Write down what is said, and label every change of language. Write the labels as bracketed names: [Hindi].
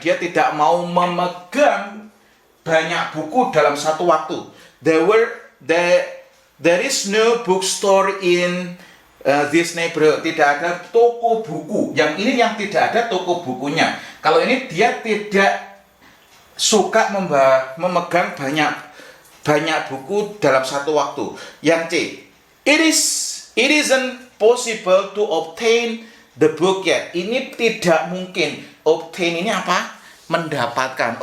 [Indonesian] Dia tidak mau memegang banyak buku dalam satu waktu. [English] There is no bookstore in this neighborhood. [Indonesian] Tidak ada toko buku. Yang ini yang tidak ada toko bukunya. Kalau ini dia tidak suka memegang banyak buku dalam satu waktu. Yang C, [English] it isn't possible to obtain the book yet. [Indonesian] Ini tidak mungkin. Obtain ini apa? mendapatkan.